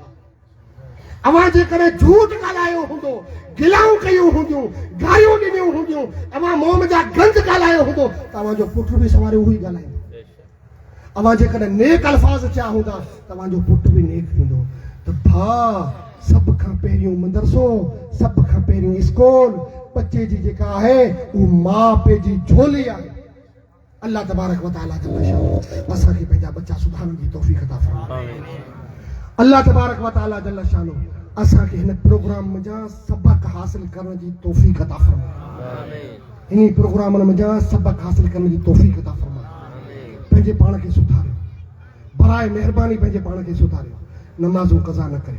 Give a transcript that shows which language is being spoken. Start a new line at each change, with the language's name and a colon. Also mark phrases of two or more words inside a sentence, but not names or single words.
Sindhi: अवांजे करे झूठ ॻाल्हायो हूंदो, गिलाऊं कयूं हूंदियूं, गारियूं ॾिनियूं हूंदियूं, अवां मोह जा गंद ॻाल्हायो हूंदो त अवांजो पुट बि सवारे उहो ई ॻाल्हाईंदो। अवांजे करे नेक अल्फाज़ चया हूंदा त अवांजो पुट बि नेक थींदो। त भाउ, सभ खां पहिरियों मदरसो, सभ खां पहिरियों स्कूल, बच्चे जी जेका आहे उहो माउ पीउ जी झोली आहे।
Arabic: الله تبارك وتعالى
Sindhi: असांखे पंहिंजा बच्चा सुधारण जी तौफ़ीक़ अता फ़रमाए।
Arabic: الله تبارك وتعالى جل شانه
Sindhi: असांखे हिन प्रोग्राम में सबक हासिल करण जी तौफ़ीक़ अता फ़रमाए। हिन प्रोग्राम में सबक हासिल करण जी तौफ़ीक़ अता फ़रमाए। पंहिंजे पाण खे सुधारियो, बराए महिरबानी पंहिंजे पाण खे सुधारियो, नमाज़ूं कज़ा न करियो।